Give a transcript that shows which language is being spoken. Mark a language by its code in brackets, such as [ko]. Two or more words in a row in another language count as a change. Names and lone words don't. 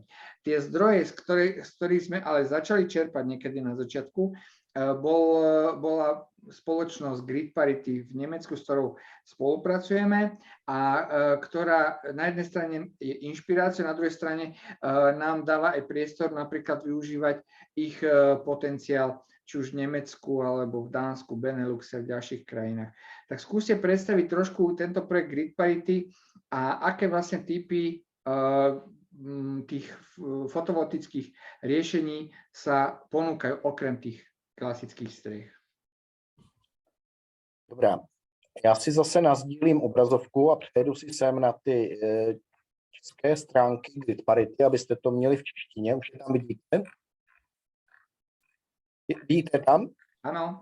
[sk] Tie zdroje, z ktorých sme ale začali čerpať niekedy na začiatku, bola spoločnosť Grid Parity v Nemecku, s ktorou spolupracujeme a ktorá na jednej strane je inšpiráciou, na druhej strane nám dáva aj priestor napríklad využívať ich potenciál či už v Nemecku, alebo v Dánsku, Beneluxe a v ďalších krajinách. Tak skúste predstaviť trošku tento projekt Grid Parity a aké vlastne typy tých fotovoltických riešení sa ponúkajú okrem tých klasických střech. [cs] Dobrá. Já si zase nasdílím obrazovku a přejdu si sem na ty české stránky Grid Parity, abyste to měli v češtině. Už je tam vidíte? Vidíte tam? Ano.